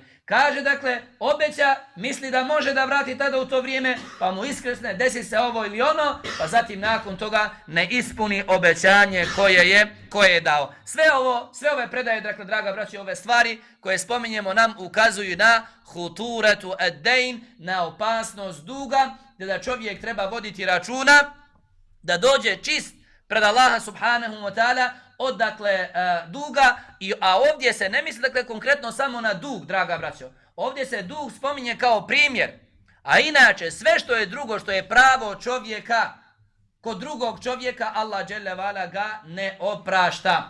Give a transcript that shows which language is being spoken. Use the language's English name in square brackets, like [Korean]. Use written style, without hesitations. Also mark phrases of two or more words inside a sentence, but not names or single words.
[Bosnian] Kaže dakle, obeća, misli da može da vrati tada u to vrijeme, pa mu iskrsne, desi se ovo ili ono, pa zatim nakon toga ne ispuni obećanje koje je dao. Sve ove predaje, dakle, draga braći, ove stvari koje spominjemo nam ukazuju na [Arabic] خطورة الدين, [Bosnian] na opasnost duga, da čovjek treba voditi računa da dođe čist pred Allaha [Arabic] سبحانه وتعالى [Bosnian] od dakle duga, a ovdje se ne misli dakle konkretno samo na dug, draga braćo. Ovdje se dug spominje kao primjer, a inače sve što je drugo, što je pravo čovjeka, kod drugog čovjeka Allah [Arabic] جل وعلا [Bosnian] ga ne oprašta.